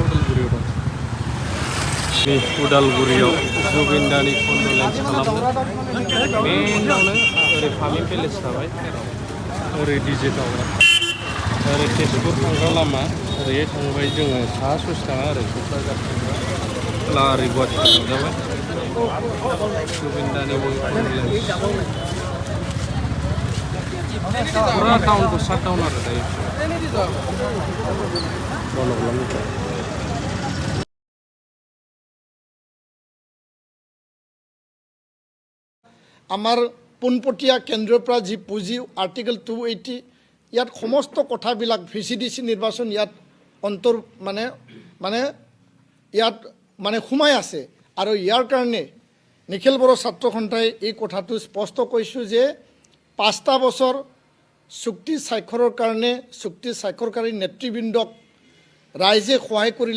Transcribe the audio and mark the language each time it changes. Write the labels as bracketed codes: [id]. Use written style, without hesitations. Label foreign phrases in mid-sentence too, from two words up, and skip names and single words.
[brx] उदालगुरियाव दं बे उदालगुरियाव जुबिन दानि कन्डलेन्स खालामदों मेनावनो ओरै फामि पेलेस थाबाय ओरै डिजे टाउन ओरै तेजपुर थांग्रा लामा ओरैहाय थांबाय जोङो साहा ससे थाङा ओरै क'क्राझार थांग्रा लारि गुवाहाटि थांजाबाय जुबिन दानि कन्डलेन्स पुरा टाउनखौ [en] shut down [brx] आरो दायो बन्द' खालामनिफ्राय [as] আমাৰ পোনপটীয়া কেন্দ্ৰৰ পৰা যি পুঁজি আৰ্টিকেল 280 ইয়াত সমস্ত কথাবিলাক ভিচিডিচি নিৰ্বাচন ইয়াত মানে সোমাই আছে আৰু ইয়াৰ কাৰণে নিখিল বড়ো ছাত্ৰ সন্থাই এই কথাটো স্পষ্ট কৈছোঁ যে 5টা বছৰ চুক্তি স্বাক্ষৰৰ কাৰণে চুক্তি স্বাক্ষৰকাৰী নেতৃবৃন্দক ৰাইজে সহায় কৰিলে